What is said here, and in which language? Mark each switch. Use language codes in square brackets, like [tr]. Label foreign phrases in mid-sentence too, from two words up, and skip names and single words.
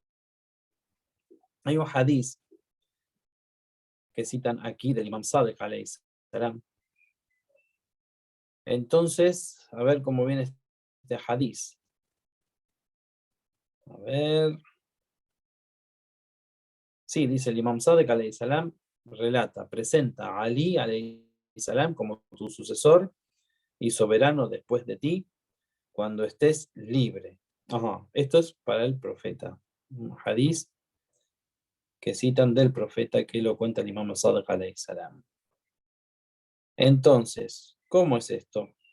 [es] Hay un hadiz que citan aquí del Imam Sadiq [ar] عَلَيْهِ السَّلَامُ. [es] Entonces, a ver cómo viene este hadiz. A ver. Sí, dice el Imam Sadiq [ar] عَلَيْهِ السَّلَامُ, [es] relata, presenta a Ali [ar] عَلَيْهِ السَّلَامُ [es] como tu sucesor y soberano después de ti cuando estés libre. Ajá, esto es para el profeta. Un hadiz que citan del profeta, que lo cuenta el Imam Sadiq [ar] عَلَيْهِ السَّلَامُ. [es] Entonces, ¿cómo es esto?